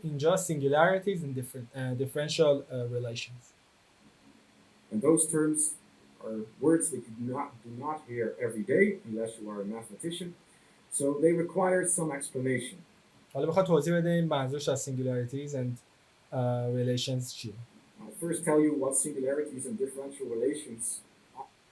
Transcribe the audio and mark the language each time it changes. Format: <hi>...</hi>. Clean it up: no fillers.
<fa>اینجا</fa> <en>singularities and differential relations. And those terms are words that you do not hear every day unless you are a mathematician. So they require some explanation.</en> <fa>حالا بخواد توضیح بده این منظورش از</fa> <en>singularities and relations</en> <fa>چیه؟</fa> <en>I'll first tell you what singularities and differential relations are.</en>